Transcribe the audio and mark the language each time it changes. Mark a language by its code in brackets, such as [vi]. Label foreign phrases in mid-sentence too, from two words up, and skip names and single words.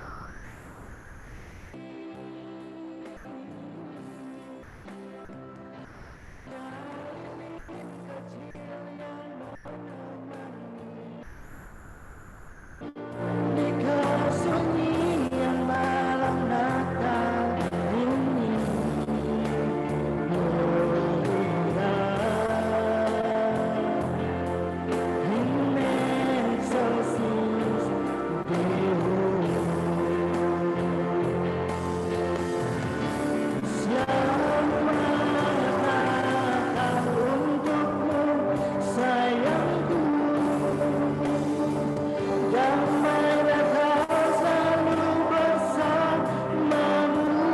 [id] Di kesunyian malam Natal ini. [la] Gloria in excelsis Deo. [id] Selamat Natal untukmu sayangku, damai Natal selalu bersamamu.